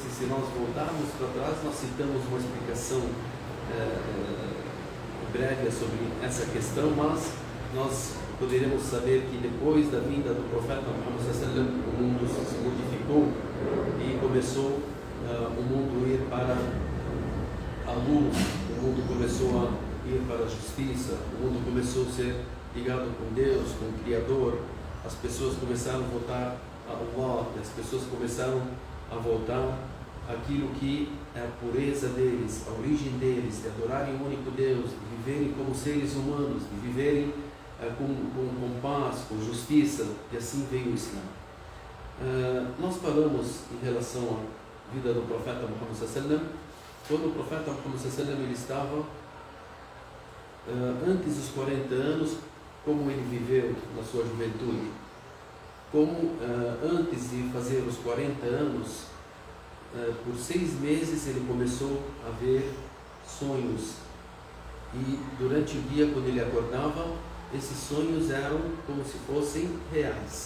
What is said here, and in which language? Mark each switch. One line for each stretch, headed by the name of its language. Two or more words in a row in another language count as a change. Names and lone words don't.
Portuguese: E se nós voltarmos para trás, nós citamos uma explicação breve sobre essa questão, mas nós poderemos saber que depois da vinda do profeta Muhammad
Arabic: صلى الله عليه وسلم,
Portuguese: o mundo se modificou e começou o mundo a ir para a luz, o mundo começou a ir para a justiça, o mundo começou a ser ligado com Deus, com o Criador. As pessoas começaram a voltar a Allah, as pessoas começaram a voltar aquilo que é a pureza deles, a origem deles, de adorarem o único Deus, de viverem como seres humanos, de viverem com paz, com justiça, e assim veio o Islã. Nós falamos em relação à vida do profeta Muhammad
Arabic: صلى الله عليه وسلم,
Portuguese: quando o profeta Muhammad sallallahu ele estava antes dos 40 anos, como ele viveu na sua juventude, como antes de fazer os 40 anos, por 6 meses ele começou a ver sonhos, e durante o dia, quando ele acordava, esses sonhos eram como se fossem reais.